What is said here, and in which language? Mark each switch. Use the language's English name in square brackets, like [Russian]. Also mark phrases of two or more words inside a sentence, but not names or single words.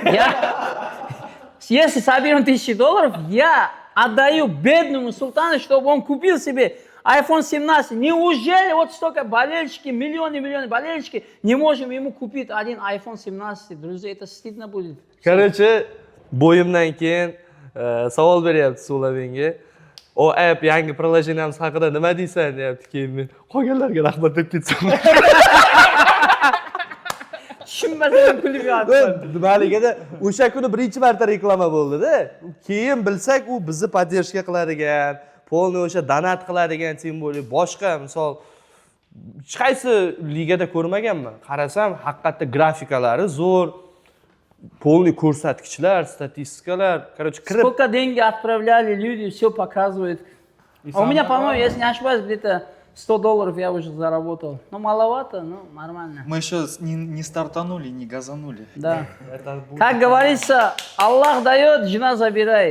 [Russian] Если соберем $1000, я отдаю бедному султану, чтобы он купил себе iPhone 17. Неужели вот столько болельщики, миллионы болельщики, не можем ему купить один iPhone 17? Друзья, это стыдно будет. Короче, [Uzbek] bo'yimdan keyin savol beryapti Sulavenga. OAP yangi приложениemiz haqida nima deysan deyapti. Keyin men qolganlarga rahmat deb ketsam. Tushunmasam kulib yotibman. Nimaligida o'sha kuni birinchi marta reklama bo'ldi-da. Keyin bilsak u bizni поддержка qiladigan, polni o'sha donat qiladigan simbolik boshqa misol hech qaysi ligada ko'rmaganman. Qarasam, haqiqatda grafikalari zo'r, полный ko'rsatkichlar, statistikalar. [Russian] Короче, Сколько деньги отправляли люди, все показывает. А у меня, по-моему, если не ошибаюсь, где-то $100 я уже заработал. Ну, маловато, но нормально. Мы еще не стартанули, не газанули. Да. Как говорится, Аллах дает, жена забирает.